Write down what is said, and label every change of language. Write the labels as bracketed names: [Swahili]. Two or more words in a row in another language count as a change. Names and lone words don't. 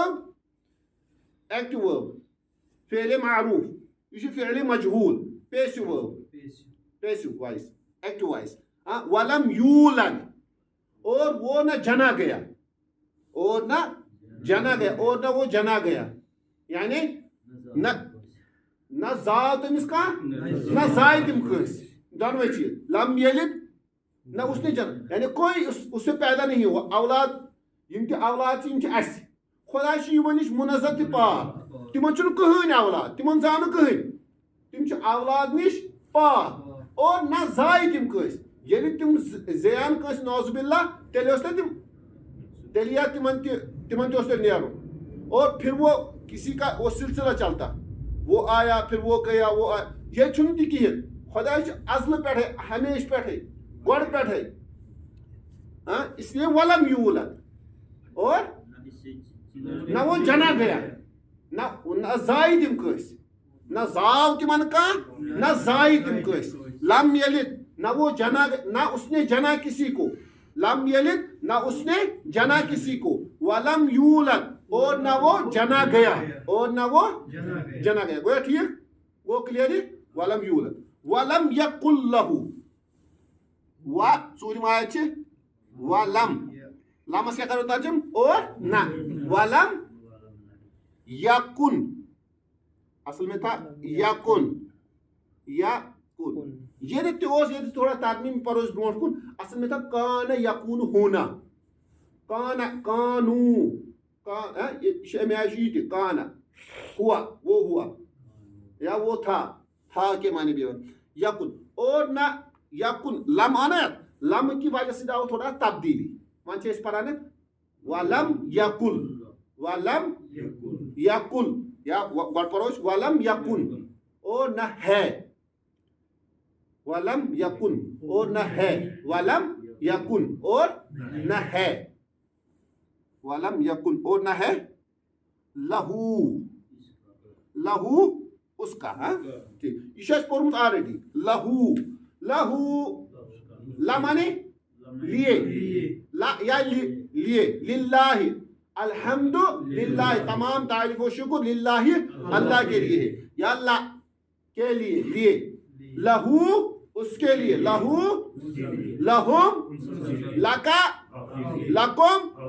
[Urdu] ورب فعل معروف یہ فعل مجہول [English] passive voice active voice [Arabic] ولم یولد [Urdu] اور وہ نہ جنا گیا اور نہ وہ جنا گیا یعنی [Kashmiri] نہ زاو تمس کا نہ زائے تم کنس دونوے چیز [Arabic] لم یلد [Urdu] نہ اس نے جنا یعنی کوئی اس سے پیدا نہیں ہوا [Kashmiri] اولاد اولاد اس خدا یمن نش منزہ تہ پاک تمن چھ کہین اولاد تمن زان کہین تم اولاد نش پاک اور نہ زائے تم کنس یعنی تم زیان کنس [Arabic] نعوذ باللہ [Kashmiri] تیل تمن تہ نیرو [Urdu] اور پھر وہ کسی کا وہ سلسلہ چلتا وہ آیا پھر وہ گیا وہ آیا [Kashmiri] یہ چھن تہ کہین خدا ازل پہ ہمیش پہ گوڑ پہ [Urdu] اس لیے [Arabic] ولم یولد [Urdu] اور نہ وہ جنا گیا [Kashmiri] نہ زائے تم کنس [Urdu] نہ زاو تمن کان نہ زائے تم کنس [Arabic] لم یلد [Urdu] نہ وہ جنا نہ اس نے جنا کسی کو [Arabic] لم یلد [Urdu] نہ اس نے جنا کسی کو [Arabic] ولم یولد [Urdu] اور نہ وہ جنا گیا گویا ٹھیک وہ کلیئر [Arabic] ولم یولد ولم یقل لہو [Kashmiri] ژوٗرِم آیت چھ [Arabic] ولم لمس [Kashmiri] کیا کرو ترجم [Urdu] اور نہ [Arabic] ولم یکن [Urdu] اصل میں تھا [Kashmiri] یکن [Urdu] یہ تھوڑا ترمیم پروس برونٹ کن اصل میں تھا کان یکون ہونا کانو یہ کان ہوا وہ ہوا یا وہ تھا کے معنی بھی یکن اور نہ یکن لم آنا لم کی وجہ سے آؤ [Kashmiri] تھوڑا تبدیلی ون پران [Urdu] ولم یکل [Kashmiri] یا گۄڈٕ پرو أسۍ [Arabic] ولم یکن [Urdu] اور نہ ہے [Arabic] ولم یکن [Urdu] اور نہ ہے [Arabic] ولم یکن [Urdu] اور نہ ہے [Arabic] ولم یکن [Urdu] اور نہ ہے لہو اس کا ٹھیک یہ پورمت آلریڈی لہو لا مانے لیے یا لیے للہ [Arabic] الحمد للہ [Urdu] تمام تعریف و شکر للہ اللہ کے لیے ہے یا اللہ کے لیے لہو اس کے لیے لہو لہم لکا لکم